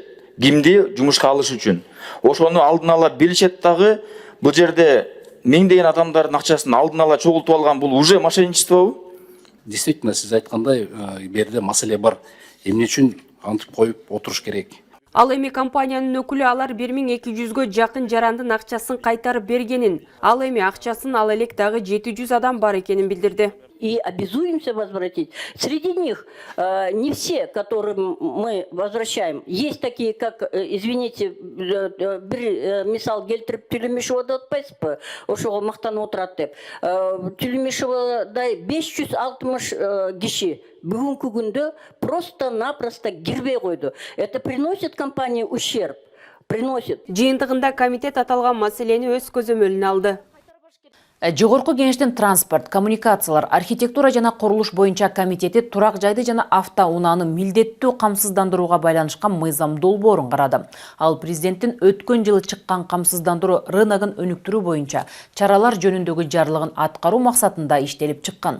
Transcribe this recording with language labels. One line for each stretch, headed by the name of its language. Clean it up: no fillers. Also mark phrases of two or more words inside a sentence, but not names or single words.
Kyrgyz: Кимди жумушка алыш үчүн. Ошону алдын ала билишет дагы, бул жерде миңдеген адамдардын акчасын алдын ала чогултуп алган, бул уже мошенничествобу? Действительно, сиз айткандай, берде маселе бар. Эмне үчүн антип коюп отуруш керек. Ал эми компаниянын өкүлү алар 1200гө жакын жарандын акчасын кайтарып бергенин, ал эми акчасын ала элек дагы 700 адам бар экенин билдирди.
Russian: И обязуемся возвратить. Среди них не все, которым мы возвращаем. Есть такие, как, извините,
Kyrgyz: bir misal келтирип Төлөмүшовада атпайсызбы? Ошого мактанып отурат деп. Төлөмүшовадай 560 киши бүгүнкү күндө просто-напросто кирбей койду.
Russian: Это приносит компании ущерб. Приносит.
Kyrgyz: Жыйынтыгында комитет аталган маселени өз көзөмөлүнө алды. Жогорку кеңештин транспорт, коммуникациялар, архитектура жана курулуш боюнча комитети турак жайды жана автоунааны милдеттүү камсыздандырууга байланышкан мыйзам долбоорун карады. Ал президенттин өткөн жылы чыккан камсыздандыруу рыногун өнүктүрүү боюнча чаралар жөнүндөгү жарлыгын аткаруу максатында иштелип чыккан.